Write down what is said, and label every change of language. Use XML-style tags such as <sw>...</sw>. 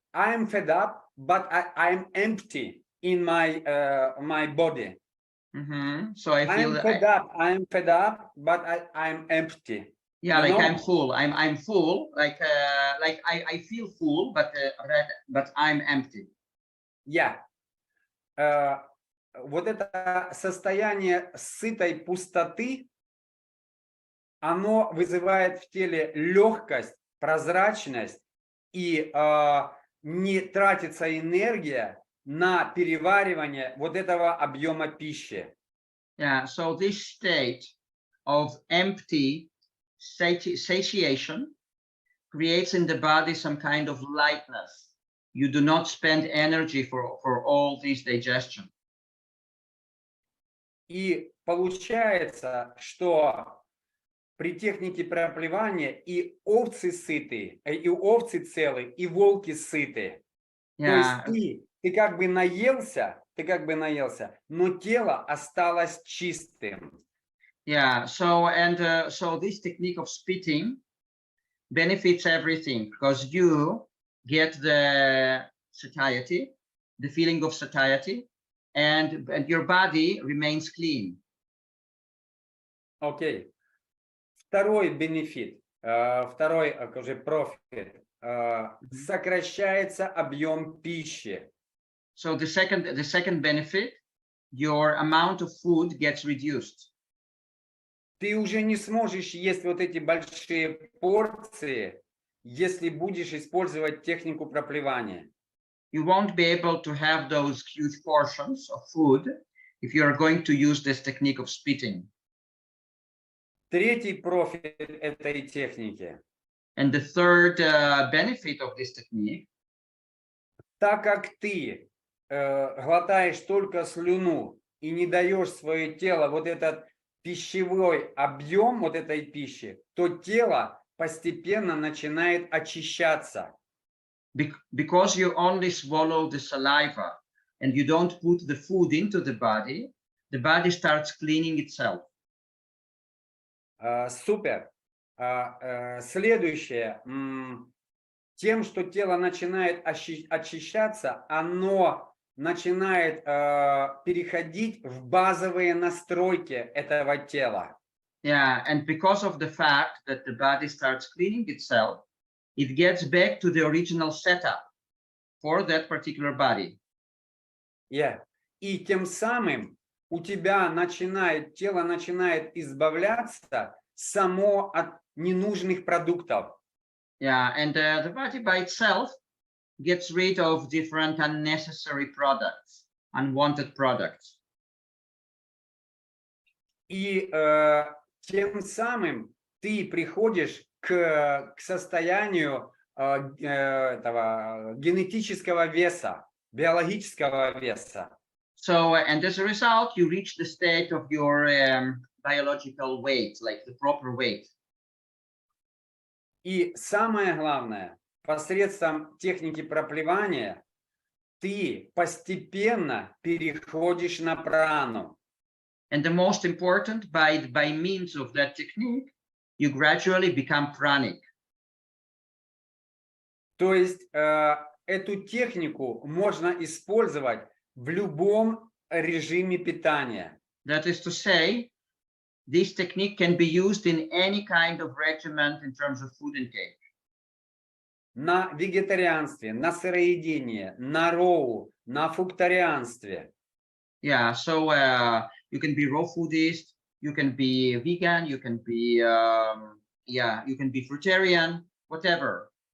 <en>I'm fed up, but I'm empty in my my body. So I feel I'm fed up, but I'm empty. Yeah, You like know? I'm full. I'm full. Like I feel full, but I'm empty. Yeah.</en> <ru>Вот это состояние сытой пустоты, оно вызывает в теле легкость, прозрачность, и не тратится энергия на переваривание вот этого объема пищи.</ru> <en>Yeah, so this state of empty satiation creates in the body some kind of lightness. You do not spend energy for all this digestion.</en> <ru>И получается, что при технике проплевания и овцы сыты, и овцы целы, и волки сыты.</ru> <en>Yeah.</en> <ru>То есть ты как бы наелся, но тело осталось чистым.</ru> <en>Yeah, so this technique of spitting benefits everything because you get the satiety, the feeling of satiety, and your body remains clean.</en> <ru>Окей. Второй бенефит, второй уже профит, сокращается объем пищи.</ru> <en>So the second benefit, your amount of food gets reduced.</en> <ru>Ты уже не сможешь есть вот эти большие порции, если будешь использовать технику проплевания.</ru> <en>You won't be able to have those huge portions of food if you are going to use this technique of spitting.</en> <ru>Третий профит этой техники.</ru> <en>And the third benefit of this technique,</en> <ru>так как ты глотаешь только слюну и не даешь свое тело вот этот пищевой объем вот этой пищи, то тело постепенно начинает очищаться.</ru> <en>Because you only swallow the saliva and you don't put the food into the body starts cleaning itself.</en> <ru>Супер. Следующее. Тем, что тело начинает очищаться, оно начинает переходить в базовые настройки этого тела.</ru> <en>Yeah, and because of the fact that the body starts cleaning itself, it gets back to the original setup for that particular body. Yeah.</en> <ru>И тем самым у тебя тело начинает избавляться само от ненужных продуктов.</ru> <en>Yeah, and the body by itself gets rid of different unnecessary products, unwanted products.</en> <ru>И тем самым ты приходишь к состоянию этого генетического веса, биологического веса.</ru> <en>So, and as a result, you reach the state of your biological weight, like the proper weight.</en> <ru>И самое главное, посредством техники проплевания ты постепенно переходишь на прану.</ru> <en>And the most important, by means of that technique, you gradually become pranic.</en> <ru>То есть эту технику можно использовать в любом режиме питания.</ru> <en>That is to say, this technique can be used in any kind of regimen in terms of food intake.</en> <ru>На вегетарианстве, на сыроедении, на роу, на фруктарианстве.</ru> <en>Yeah, so you can be raw foodist, you can be vegan, you can be you can be fruitarian, whatever.</en>